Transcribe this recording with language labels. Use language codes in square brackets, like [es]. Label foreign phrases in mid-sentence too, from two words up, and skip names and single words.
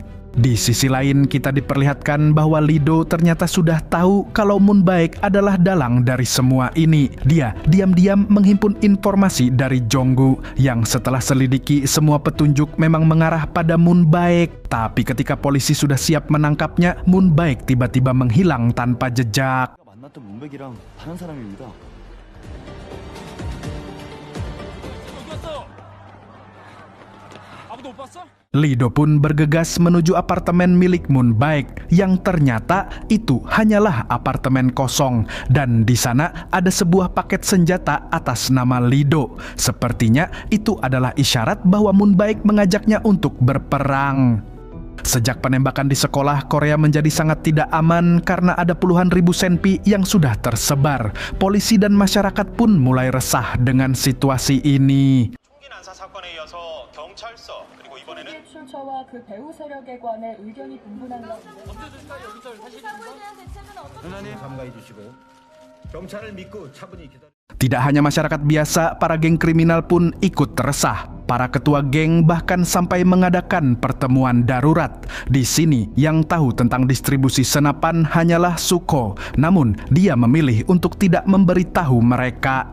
[id] Di sisi lain, kita diperlihatkan bahwa Lee-do ternyata sudah tahu kalau Moon Baek adalah dalang dari semua ini. Dia diam-diam menghimpun informasi dari Jonggu yang setelah selidiki semua petunjuk memang mengarah pada Moon Baek. Tapi ketika polisi sudah siap menangkapnya, Moon Baek tiba-tiba menghilang tanpa jejak. [ko] 만났던 문백이랑 다른 사람입니다. 아무도 [id] Lido pun bergegas menuju apartemen milik Moon Baek yang ternyata itu hanyalah apartemen kosong dan di sana ada sebuah paket senjata atas nama Lido. Sepertinya itu adalah isyarat bahwa Moon Baek mengajaknya untuk berperang. Sejak penembakan di sekolah, Korea menjadi sangat tidak aman karena ada puluhan ribu senpi yang sudah tersebar. Polisi dan masyarakat pun mulai resah dengan situasi ini. [ko] 출처와 그 배후 세력에 관해 의견이 분분한 가운데 삼가해 주시고 경찰을 믿고 차분히 기다려. [id] Tidak hanya masyarakat biasa, para geng kriminal pun ikut resah. Para ketua geng bahkan sampai mengadakan pertemuan darurat. Di sini yang tahu tentang distribusi senapan hanyalah Suko. Namun dia memilih untuk tidak memberitahu mereka.